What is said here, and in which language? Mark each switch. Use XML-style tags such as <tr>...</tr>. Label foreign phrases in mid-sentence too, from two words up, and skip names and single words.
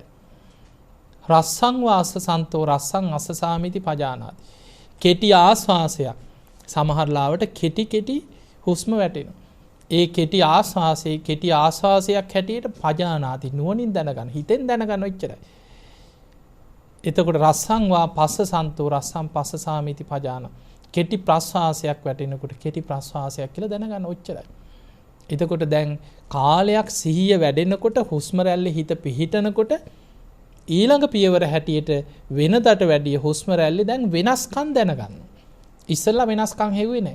<pi>රස්සං වාස්ස සන්තෝ රස්සං අස්ස සාමීති පජානාති.</pi> <si>කෙටි ආස්වාසයක් සමහර ලාවට කෙටි හුස්ම වැටෙනවා. ඒ කෙටි ආස්වාසයක් හැටියට පජානාති නුවණින් දැනගන්න හිතෙන් දැනගන්න එච්චරයි.</si> <pi>එතකොට රස්සං වා පස්ස සන්තෝ රස්සං පස්ස සාමීති පජානා.</pi> <si>කෙටි ප්‍රස්වාසයක් වැටෙනකොට කෙටි ප්‍රස්වාසයක් කියලා දැනගන්න ඔච්චරයි. එතකොට දැන් කාලයක් සිහිය වැඩෙනකොට හුස්ම රැල්ලේ හිත පිහිටනකොට ඊළඟ පියවර හැටියට වෙනදට වැඩිය හුස්ම රැල්ලේ දැන් වෙනස්කම් දැනගන්න. ඉස්සෙල්ලා වෙනස්කම් හෙව්වේ නැහැ.</si>